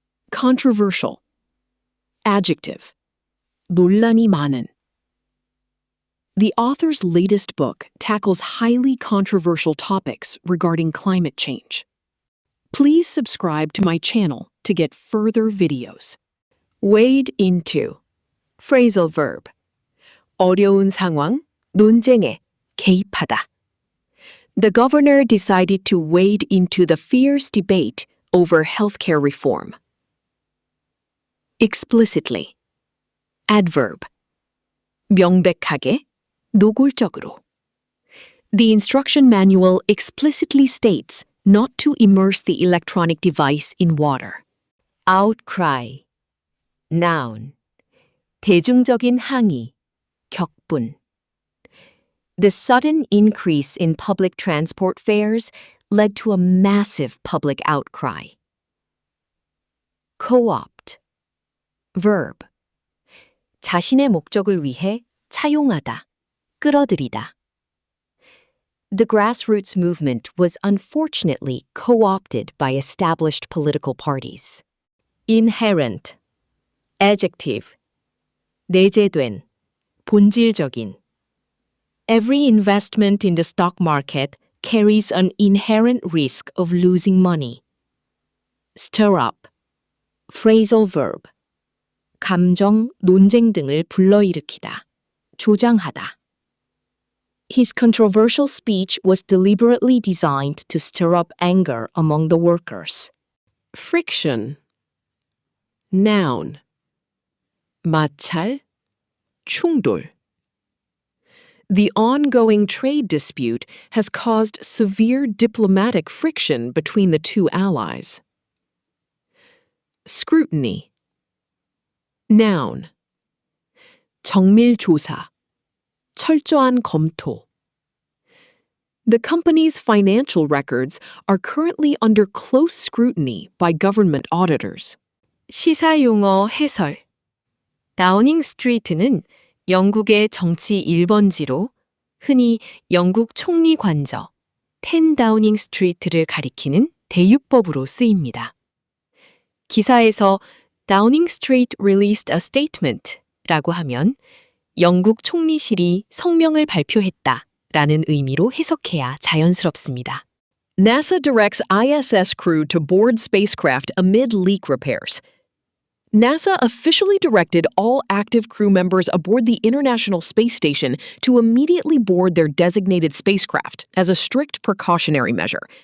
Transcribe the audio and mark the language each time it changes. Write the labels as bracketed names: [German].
[English] Controversial. Adjective. [Korean] 논란이 많은. [English] The author's latest book tackles highly controversial topics regarding climate change. Please subscribe to my channel to get further videos. Wade into. Phrasal verb. [Korean] 어려운 상황, 논쟁에 개입하다. [English] The governor decided to wade into the fierce debate over healthcare reform. Explicitly. Adverb. [Korean] 명백하게, 노골적으로. [English] The instruction manual explicitly states not to immerse the electronic device in water. Outcry. Noun. [Korean] 대중적인 항의, 격분. [English] The sudden increase in public transport fares led to a massive public outcry. Co-opt. Verb. [Korean] 자신의 목적을 위해 차용하다, 끌어들이다. [English] The grassroots movement was unfortunately co-opted by established political parties. Inherent. Adjective. [Korean] 내재된, 본질적인. [English] Every investment in the stock market carries an inherent risk of losing money. Stir up. Phrasal verb. [Korean] 감정, 논쟁 등을 불러일으키다, 조장하다. [English] His controversial speech was deliberately designed to stir up anger among the workers. Friction. Noun. [Korean] 마찰, 충돌. [English] The ongoing trade dispute has caused severe diplomatic friction between the two allies. Scrutiny. Noun. [Korean] 정밀 조사, 철저한 검토. [English] The company's financial records are currently under close scrutiny by government auditors. [Korean] 시사용어 해설. 다우닝 스트리트는 영국의 정치 1번지로 흔히 영국 총리 관저 10 다우닝 스트리트를 가리키는 대유법으로 쓰입니다. 기사에서 [English] Downing Street released a statement [Korean] 라고 하면 영국 총리실이 성명을 발표했다 라는 의미로 해석해야 자연스럽습니다. [English] NASA directs ISS crew to board spacecraft amid leak repairs. NASA officially directed all active crew members aboard the International Space Station to immediately board their designated spacecraft as a strict precautionary measure.